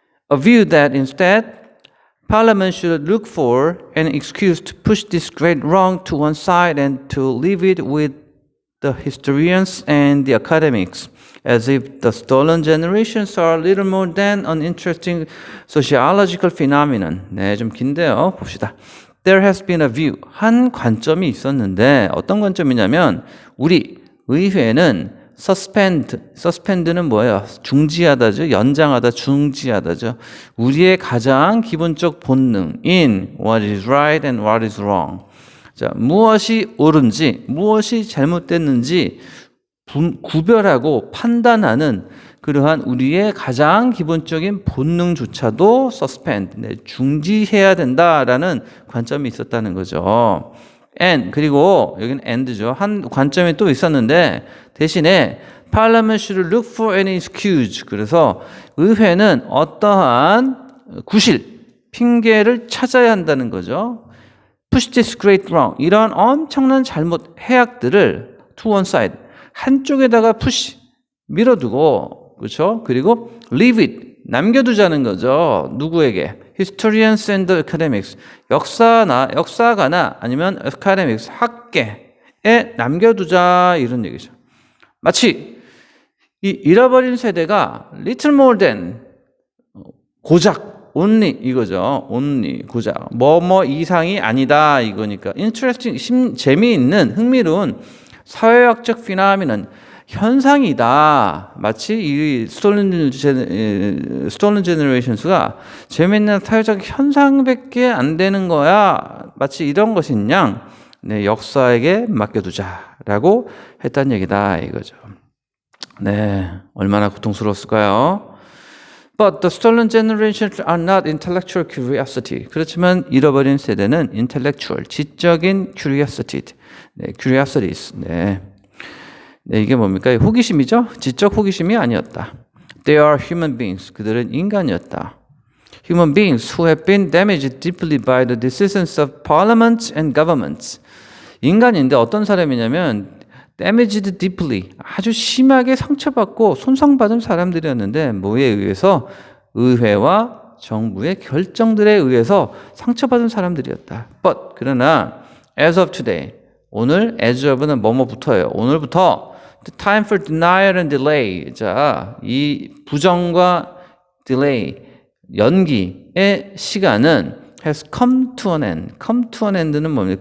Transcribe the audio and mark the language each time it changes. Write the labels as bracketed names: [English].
[English] A view that instead, Parliament should look for an excuse to push this great wrong to one side and to leave it with the historians and the academics, as if the stolen generations are little more than an interesting sociological phenomenon. [Korean] 네, 좀 긴데요. 봅시다. [English] There has been a view. [Korean] 한 관점이 있었는데 어떤 관점이냐면 우리 의회는 suspend는 뭐예요? 중지하다죠. 연장하다, 중지하다죠. 우리의 가장 기본적 본능인 [English] what is right and what is wrong. [Korean] 자, 무엇이 옳은지, 무엇이 잘못됐는지 구별하고 판단하는 그러한 우리의 가장 기본적인 본능조차도 suspend, 중지해야 된다라는 관점이 있었다는 거죠. and 그리고 여기는 and죠. 한 관점이 또 있었는데 대신에 [English] Parliament should look for any excuse. [Korean] 그래서 의회는 어떠한 구실, 핑계를 찾아야 한다는 거죠. [English] Push this great wrong. [Korean] 이런 엄청난 잘못, 해악들을 [English] to one side. [Korean] 한쪽에다가 push, 밀어두고, 그렇죠? [English] 그리고 leave it. [Korean] 남겨두자는 거죠. 누구에게? [English] Historians and academics. [Korean] 역사가나 아니면 academics, 학계에 남겨두자 이런 얘기죠. 마치 이 잃어버린 세대가 [English] little more than [Korean] 고작 only 이거죠. only 고작 뭐뭐 이상이 아니다 이거니까 interesting 재미있는 흥미로운 사회학적 피나미는 현상이다. 마치 이 스톨른 제너레이션스가 재미있는 사회적 현상밖에 안 되는 거야. 마치 이런 것인 양 역사에게 맡겨두자라고 했다는 얘기다 이거죠. 네, 얼마나 고통스러웠을까요? [English] But the stolen generations are not intellectual curiosity. [Korean] 그렇지만 잃어버린 세대는 intellectual, 지적인 curiosity, curiosities. 네, 이게 뭡니까? 호기심이죠? 지적 호기심이 아니었다. [English] They are human beings. [Korean] 그들은 인간이었다. [English] Human beings who have been damaged deeply by the decisions of parliaments and governments. [Korean] 인간인데 어떤 사람이냐면 [English] damaged deeply, [Korean] 아주 심하게 상처받고 손상받은 사람들이었는데 뭐에 의해서? 의회와 정부의 결정들에 의해서 상처받은 사람들이었다. But 그러나 [English] as of today, [Korean] 오늘 as of는 뭐뭐부터예요. 오늘부터 [English] the time for denial and delay. [Korean] 자, 이 부정과 delay, 연기의 시간은 [English] has come to an end. come to an end [Korean] 는 뭡니까?